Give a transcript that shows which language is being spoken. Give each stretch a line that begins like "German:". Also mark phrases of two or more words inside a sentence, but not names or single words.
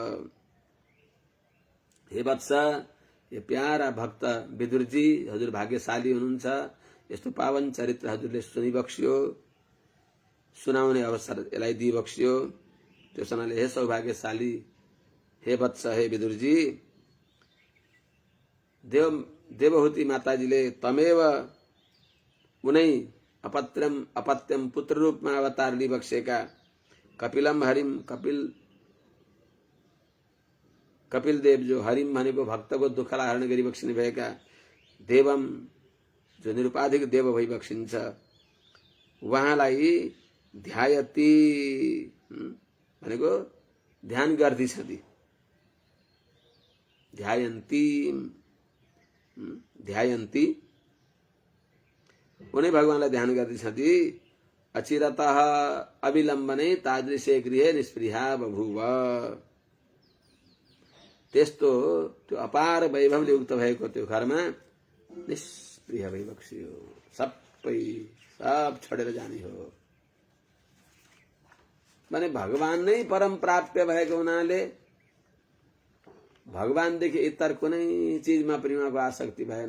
Nepali: हे वत्स,
Hindi: ये प्यारा
Nepali: भक्त विदुरजी, हजुर भाग्यशाली हुनुहुन्छ। यस्तो पावन चरित्र हजुरले सुनिबक्स्यो, सुनाउने अवसर यसलाई दिइबक्स्यो। त्यसैले हे सौभाग्यशाली, हे वत्स, हे विदुरजी, देवहूति माताजीले तमेव उनै अपत्यम पुत्र रूपमा अवतार लिइबक्सेका
Sanskrit: कपिलम हरिम,
Nepali: कपिल देव जो हरिम भनेको भक्तको दुःखलाई हरण गरिबक्सिने भएका, देवम जो निरुपाधिक देव भइबक्सिन्छ, उहाँलाई ध्यायति भनेको ध्यान गर्दिछन्। ध्यायन्ती उनै भगवानलाई ध्यान गर्दिछन्।
Sanskrit: अचिरतः अविलम्बने तादृशे गृहे निष्पृहा बभूव।
Nepali: त्यस्तो त्यो अपार वैभवले युक्त भएको त्यो घरमा निष्प्रिय भइबक्स्यो। सब छोडेर जाने हो भने भगवान नै परम प्राप्य भएको हुनाले भगवानदेखि इतर कुनै चिजमा पनि उहाँको आसक्ति भएन।